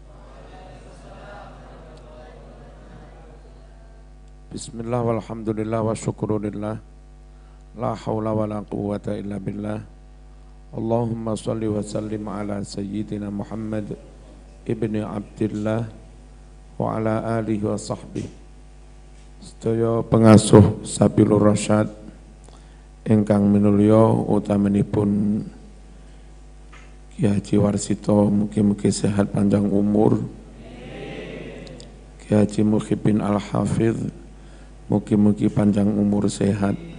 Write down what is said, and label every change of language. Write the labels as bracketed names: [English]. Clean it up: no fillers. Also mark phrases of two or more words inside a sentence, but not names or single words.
[Arabic] بسم الله والحمد لله والشكر لله. لا حول ولا قوة إلا بالله. اللهم صل وسلم على سيدنا محمد ابن عبد الله وعلى آله وصحبه. [Javanese] Sedaya pengasuh Sabilur Rasyad ingkang minulya utamanipun Ki Haji Warsito, mugi-mugi sehat panjang umur. Ki Haji Muhyiddin Al-Hafidh, mugi-mugi panjang umur sehat.